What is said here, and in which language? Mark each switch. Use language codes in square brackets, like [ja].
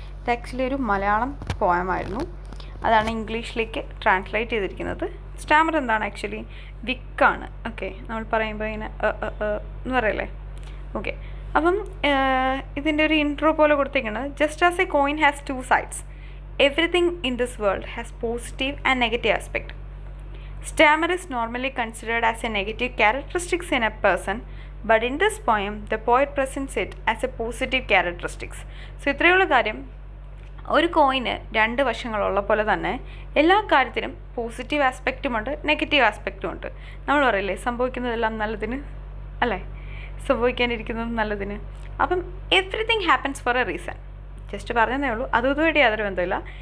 [ml] ഇത് ആക്ച്വലി ഒരു മലയാളം പോയമായിരുന്നു, അതാണ് ഇംഗ്ലീഷിലേക്ക് ട്രാൻസ്ലേറ്റ് ചെയ്തിരിക്കുന്നത്. സ്റ്റാമർ എന്താണ് ആക്ച്വലി വിക്കാണ്. ഓക്കെ, നമ്മൾ പറയുമ്പോൾ ഇങ്ങനെ എന്ന് പറയല്ലേ. ഓക്കെ, അപ്പം ഇതിൻ്റെ ഒരു ഇൻട്രോ പോലെ കൊടുത്തേക്കുന്നത്, [en] Just as a coin has 2 sides, everything in this world has positive and negative aspect. Stammer is normally considered as a negative characteristic in a person, but in this poem, the poet presents it as a positive characteristics. [ml] So, ഇത്രയുള്ള കാര്യം, ഒരു കോയിന് 2 വശങ്ങളുള്ള പോലെ തന്നെ എല്ലാ കാര്യത്തിനും positive ആസ്പെക്റ്റുമുണ്ട്, negative ആസ്പെക്റ്റുമുണ്ട്. നമ്മൾ പറയില്ലേ, സംഭവിക്കുന്നതെല്ലാം നല്ലതിന് അല്ലേ, സംഭവിക്കാനിരിക്കുന്നതും നല്ലതിന്. അപ്പം [en] Everything happens for a reason. [ml] Just പറഞ്ഞതേ ഉള്ളൂ, അതുമായിട്ട് യാതൊരു ബന്ധമില്ല.